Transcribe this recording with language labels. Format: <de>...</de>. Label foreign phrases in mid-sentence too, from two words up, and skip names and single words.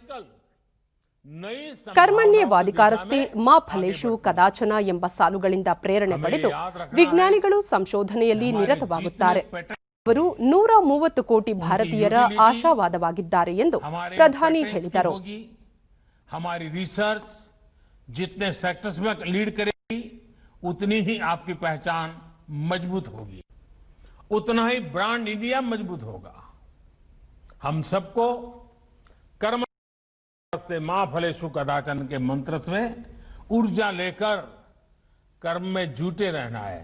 <sa>ಕರ್ಮಣ್ಯೇವಾಧಿಕಾರಸ್ತೆ ಮಾ ಫಲೇಷು ಕದಾಚನ</sa> <kn>ಎಂಬ ಸಾಲುಗಳಿಂದ ಪ್ರೇರಣೆ ಪಡೆದು ವಿಜ್ಞಾನಿಗಳು ಸಂಶೋಧನೆಯಲ್ಲಿ ನಿರತವಾಗುತ್ತಾರೆ. ಅವರು 130 ಕೋಟಿ ಭಾರತೀಯರ ಆಶಾವಾದವಾಗಿದ್ದಾರೆ ಎಂದು ಪ್ರಧಾನಿ ಹೇಳಿದರು.</kn> <hi>हमारी रिसर्च जितने सेक्टर्स में लीड करेगी उतनी ही आपकी पहचान मजबूत होगी, उतना ही ब्रांड इंडिया मजबूत होगा। हम सबको</hi> <sa>कर्म मां फलेषु कदाचन</sa> <hi>के मंत्र से ऊर्जा लेकर कर्म में जुटे रहना है।</hi>